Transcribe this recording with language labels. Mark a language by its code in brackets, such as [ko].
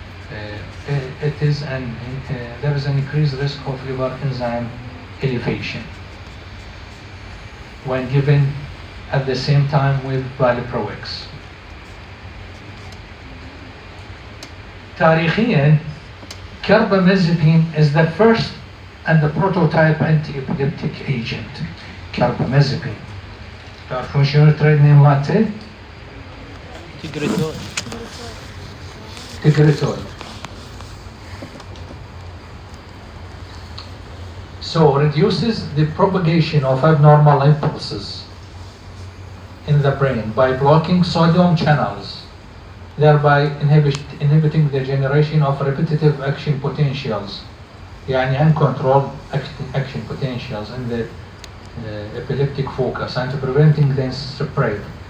[en] There is an increased risk of liver enzyme elevation when given at the same time with valproex. تاريخيا carbamazepine is the first and the prototype anti-epileptic agent. carbamazepine. [ar] تعرفون شنو التريد نيم مالته؟ تجريتول. [en] So reduces the propagation of abnormal impulses in the brain by blocking sodium channels, thereby inhibiting the generation of repetitive action potentials, يعني uncontrolled action potentials in the epileptic focus and preventing the spread.